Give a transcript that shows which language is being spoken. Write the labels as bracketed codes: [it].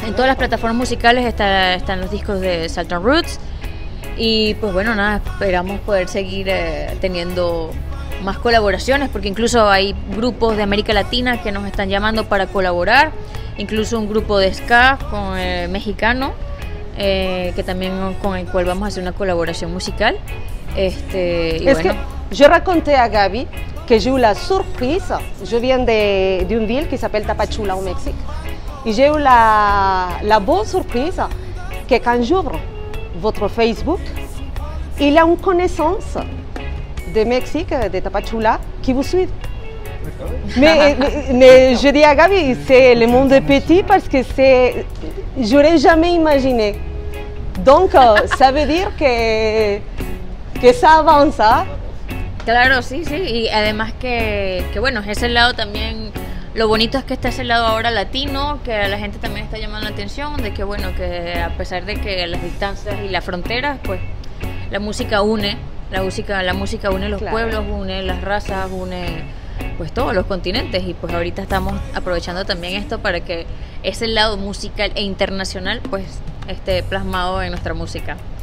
[es] En todas las plataformas musicales están los discos de Salton Roots y pues bueno, nada, esperamos poder seguir teniendo más colaboraciones porque incluso hay grupos de América Latina que nos están llamando para colaborar, incluso un grupo de ska con mexicano. Que también con el cual vamos a hacer una colaboración musical. Es bueno. [fr] Que je racontais à Gabi que j'ai eu la surprise, je viens d'une ville qui s'appelle Tapachula au Mexique, et j'ai eu la bonne surprise que quand j'ouvre votre Facebook, il y a une connaissance de Mexique, de Tapachula, qui vous suit. Mais je dis à Gabi, c'est le monde est petit parce que j'aurais jamais imaginé. Donc, ça veut dire que ça avance. [es] Claro, sí, sí, y además que bueno, ese lado también, lo bonito es que está ese lado ahora latino, que a la gente también está llamando la atención, de que bueno, que a pesar de que las distancias y las fronteras, pues la música une, la música une los pueblos, une las razas, une pues todos los continentes y pues ahorita estamos aprovechando también esto para que ese lado musical e internacional pues esté plasmado en nuestra música.